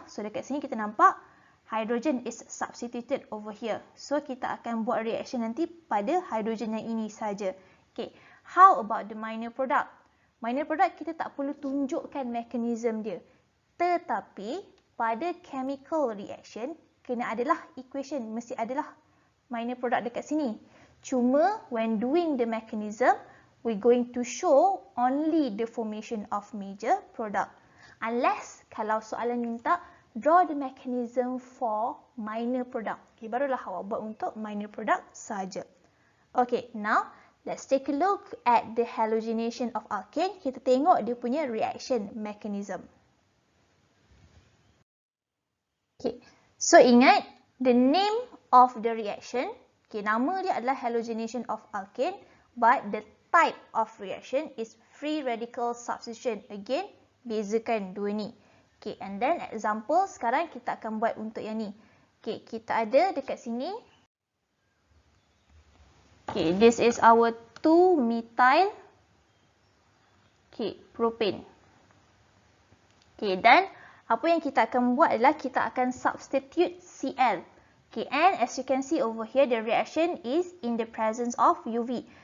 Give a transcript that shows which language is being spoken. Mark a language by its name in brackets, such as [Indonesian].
[English] So, [Malay] dekat sini kita nampak [English] hydrogen is substituted over here. [Malay] So, kita akan buat reaction nanti pada hydrogen yang ini saja. [English] Okay, how about the minor product? [Malay] Minor product kita tak perlu tunjukkan mechanism dia. Tetapi, pada chemical reaction, kena adalah equation, mesti adalah minor product dekat sini. [English] Cuma, when doing the mechanism, we're going to show only the formation of major product. Unless, [Malay] kalau soalan minta, [English] draw the mechanism for minor product. Okay, [Malay] barulah awak buat untuk [English] minor product saja. Okay, now let's take a look at the halogenation of alkane. [Malay] Kita tengok dia punya reaction mechanism. [English] Okay, so ingat the name of the reaction. Okay, [Malay] nama dia adalah [English] halogenation of alkane, but the type of reaction is free radical substitution. [Malay] Again, bezakan dua ni. Okay, and then example sekarang kita akan buat untuk yang ni. Okay, kita ada dekat sini. [English] Okay, this is our 2-methyl propane. [Malay] Okay, dan apa yang kita akan buat adalah kita akan substitute Cl. [English] Okay, and as you can see over here, the reaction is in the presence of UV.